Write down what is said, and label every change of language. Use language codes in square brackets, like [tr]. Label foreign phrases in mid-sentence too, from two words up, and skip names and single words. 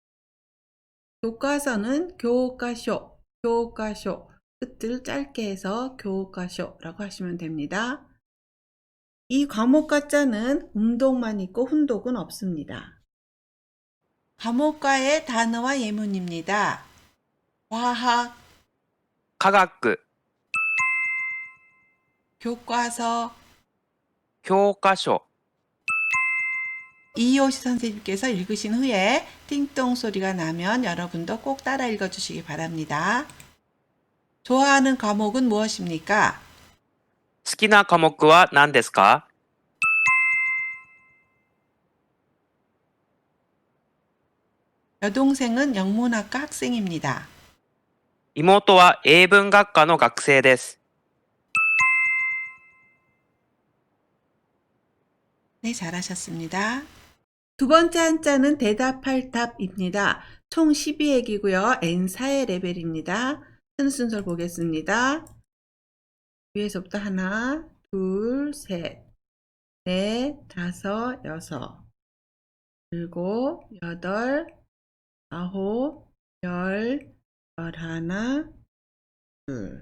[ko] 교과서는 교과쇼 끝을 짧게 해서 교과쇼라고 하시면 됩니다. 이 과목 과자는 음독만 있고 훈독은 없습니다. 과목과의 단어와 예문입니다. 과학, [ja] 科学、 [ko] 교과서, [ja] 教科書、 [ko] 이효시 선생님께서 읽으신 후에 띵동 소리가 나면 여러분도 꼭 따라 읽어주시기 바랍니다. 좋아하는 과목은 무엇입니까? [ja] 好きな科目は何ですか? [ko] 여동생은 영문학과 학생입니다. [ja] 妹は英文学科の学生です。 [ko] 네, 잘하셨습니다. 두 번째 한자는 대답할 답입니다. 총 12회이고요. N4의 레벨입니다. 쓰는 순서를 보겠습니다. 위에서부터 하나, 둘, 셋, 넷, 다섯, 여섯, 일곱, 여덟, 아홉, 열, 열하나, 둘.